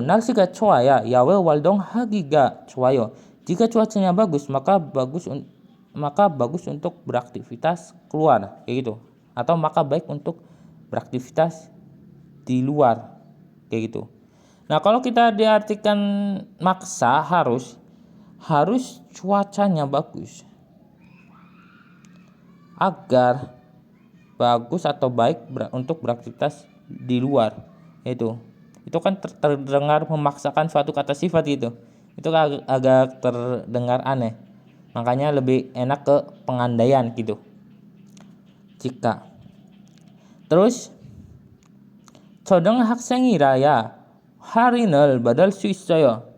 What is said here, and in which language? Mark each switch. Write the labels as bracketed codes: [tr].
[ko] 날씨가 좋아야 야외 활동하기가 좋아요. [id] Jika cuacanya bagus, maka bagus untuk beraktivitas keluar, kayak gitu. Atau maka baik untuk beraktivitas di luar, kayak gitu. Nah, kalau kita diartikan maksa, harus cuacanya bagus agar bagus atau baik untuk beraktivitas di luar. Itu kan terdengar memaksakan suatu kata sifat gitu. Itu agak terdengar aneh. Makanya lebih enak ke pengandaian gitu. Jika. [ko] Terus 초등학생이라야 할인을 받을 수 있어요.